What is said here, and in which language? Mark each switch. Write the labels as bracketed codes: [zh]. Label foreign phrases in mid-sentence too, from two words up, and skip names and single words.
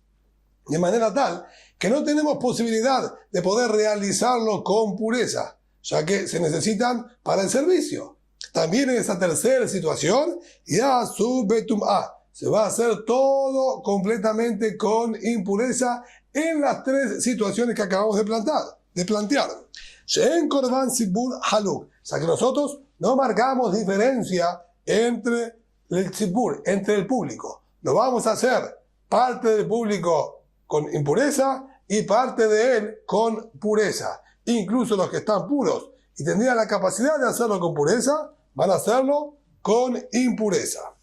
[es] De manera tal que no tenemos posibilidad de poder realizarlo con pureza, ya que se necesitan para el servicio. También en esa tercera situación, [he] יעשו בטומאה, [es] se va a hacer todo completamente con impureza en las 3 situaciones que acabamos de plantear. [he] שאין קרבן ציבור חלוק, [es] o sea que nosotros no marcamos diferencia entre el tzibur, entre el público. No vamos a hacer parte del público con impureza y parte de él con pureza. Incluso los que están puros y tendrían la capacidad de hacerlo con pureza, van a hacerlo con impureza.